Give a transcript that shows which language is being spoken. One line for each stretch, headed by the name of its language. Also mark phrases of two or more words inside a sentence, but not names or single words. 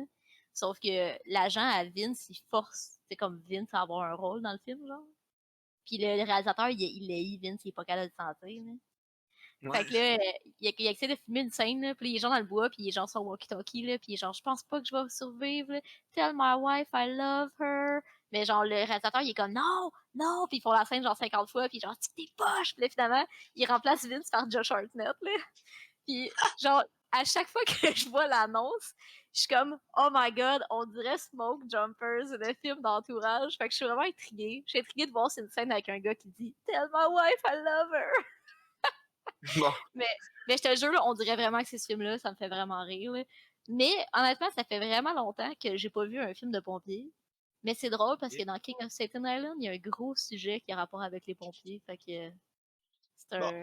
French: Sauf que l'agent à Vince, il force, c'est comme Vince à avoir un rôle dans le film, genre. Puis le réalisateur, il haït Vince, il est pas capable de le sentir. Là. Fait Ouais. que là, il essaie de filmer une scène, là, puis il est genre dans le bois, puis il est genre sur walkie-talkie, là, puis il est genre, je pense pas que je vais survivre, là.
English: Tell my wife I love her.
French: Mais genre, le réalisateur, il est comme, non, non, puis ils font la scène genre 50 fois, puis genre, tu t'es poche, puis là, finalement, il remplace Vince par Josh Hartnett, là. Puis genre, à chaque fois que je vois l'annonce, je suis comme,
English: oh my god,
French: on dirait Smoke Jumpers, le film d'entourage. Fait que je suis vraiment intriguée. Je suis intriguée de voir une scène avec un gars qui dit,
English: tell my wife I love her.
French: Bon. Mais je te jure, là, on dirait vraiment que c'est ce film-là, ça me fait vraiment rire. Là. Mais honnêtement, ça fait vraiment longtemps que j'ai pas vu un film de pompiers. Mais c'est drôle parce que dans King of Staten Island, il y a un gros sujet qui a rapport avec les pompiers. Fait que c'est un